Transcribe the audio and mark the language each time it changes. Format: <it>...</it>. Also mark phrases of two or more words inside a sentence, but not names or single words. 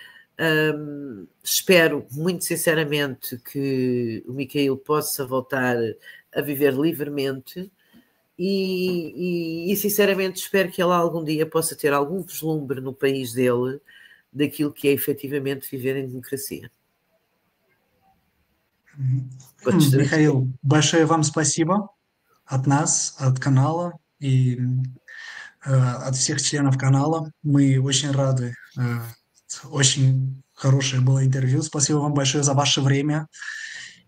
<pt>Espero muito sinceramente que o Mikhail possa voltar a viver livremente e sinceramente espero que ele algum dia possa ter algum vislumbre no país dele daquilo que é efetivamente viver em democracia.</pt> <ru>Михаил, большое вам спасибо от нас, от канала и от всех членов канала. Мы очень рады. Очень хорошее было интервью. Спасибо вам большое за ваше время.</ru>